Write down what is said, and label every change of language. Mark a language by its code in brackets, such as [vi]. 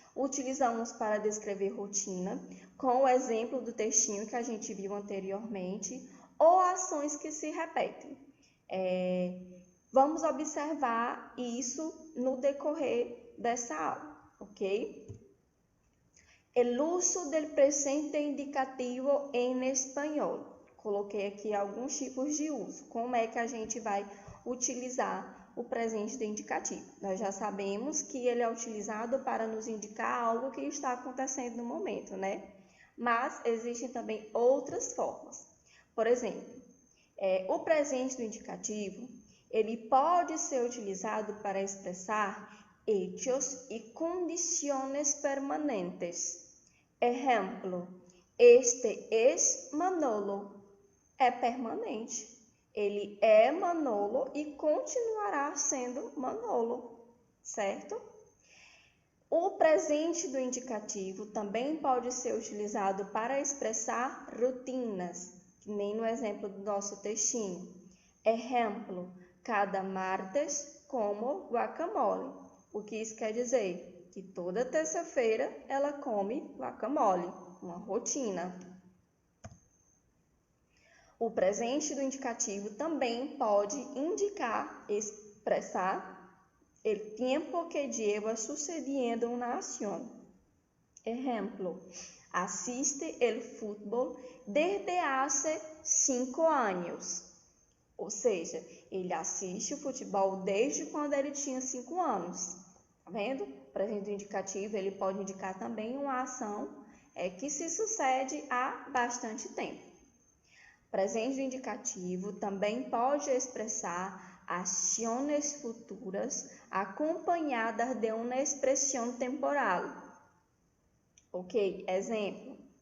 [pt] Utilizamos para descrever rotina, com o exemplo do textinho que a gente viu anteriormente, ou ações que se repetem. Vamos observar isso no decorrer dessa aula, ok? [es] El uso del presente indicativo en español. [pt] Coloquei aqui alguns tipos de uso. Como é que a gente vai utilizar o presente do indicativo? Nós já sabemos que ele é utilizado para nos indicar algo que está acontecendo no momento, né? Mas existem também outras formas. Por exemplo, o presente do indicativo, ele pode ser utilizado para expressar [es] hechos e condiciones permanentes. Exemplo, este es Manolo. [pt] É permanente. Ele é Manolo e continuará sendo Manolo, certo? O presente do indicativo também pode ser utilizado para expressar rotinas, que nem no exemplo do nosso textinho. [es] Exemplo, cada martes como guacamole. [pt] O que isso quer dizer? Que toda terça-feira ela come guacamole, uma rotina. O presente do indicativo também pode indicar, expressar [es] el tiempo que lleva sucediendo una acción. Ejemplo, asiste el fútbol desde hace 5 anos. [pt] Ou seja, ele assiste o futebol desde quando ele tinha 5 anos. Tá vendo? O presente do indicativo ele pode indicar também uma ação que se sucede há bastante tempo. O presente do indicativo também pode expressar ações futuras acompanhadas de uma expressão temporal. Ok? Exemplo.